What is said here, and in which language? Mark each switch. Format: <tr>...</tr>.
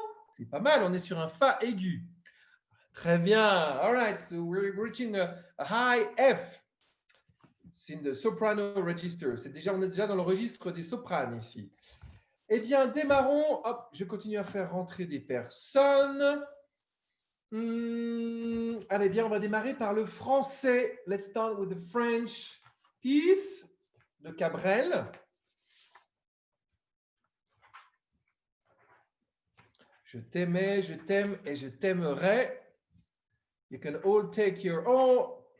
<fr>C'est pas mal, on est sur un Fa aigu. Très bien.</fr> <en>All right, so we're reaching a high F. It's in the soprano register.</en> <fr>On est déjà dans le registre des sopranes ici. Eh bien, démarrons. Hop, je continue à faire rentrer des personnes. Allez, bien, on va démarrer par le français.</fr> <en>Let's start with the French piece de Cabrel.</en> <fr>Je t'aimais, je t'aime et je t'aimerai.</fr> <en>You can all take your own.</en>